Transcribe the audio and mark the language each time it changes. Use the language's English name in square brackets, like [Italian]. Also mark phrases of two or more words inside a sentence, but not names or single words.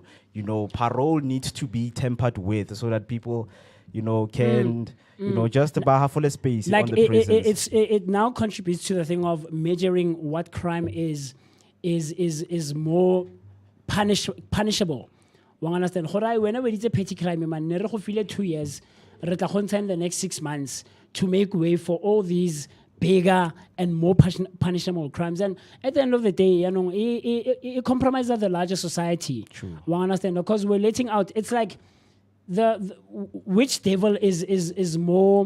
[English] Parole needs to be tempered with so that people, can, just buy half full space Like on the prisons. it now contributes to the thing of measuring what crime is more punishable. One understand. Whenever it's a petty crime, man, [Tswana] ne re go file [English] 2 years, [Tswana] re tla go ntsha [English] in the next 6 months to make way for all these bigger and more punishable crimes. And at the end of the day, it compromises the larger society. True. One understand, because we're letting out. It's like the which devil is more.